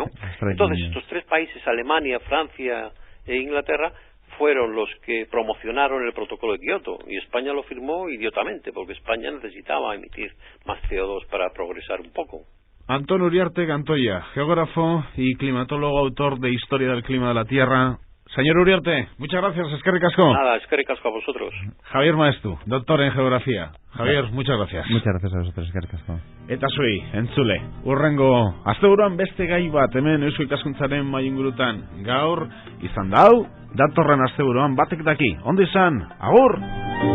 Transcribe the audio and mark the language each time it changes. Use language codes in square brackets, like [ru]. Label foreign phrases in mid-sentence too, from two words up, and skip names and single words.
[es] Entonces estos tres países, Alemania, Francia e Inglaterra, fueron los que promocionaron el protocolo de Kioto, y España lo firmó idiotamente, porque España necesitaba emitir más CO2 para progresar un poco. Antón Uriarte Gantoia, geógrafo y climatólogo, autor de Historia del Clima de la Tierra. Señor Uriarte, muchas gracias, [eu] eskerrik asko. [es] Nada, [eu] eskerrik asko [es] a vosotros. Javier Maestu, doctor en geografía. Javier, muchas gracias. Muchas gracias a vosotros, [eu] eskerrik asko. Eta zuei, entzule, urrengo asteburuan beste gai bat hemen Eusko Ikaskuntzaren maingurutan. Gaur izan da hau, datorren asteburuan batek daki. Ondo izan, agur!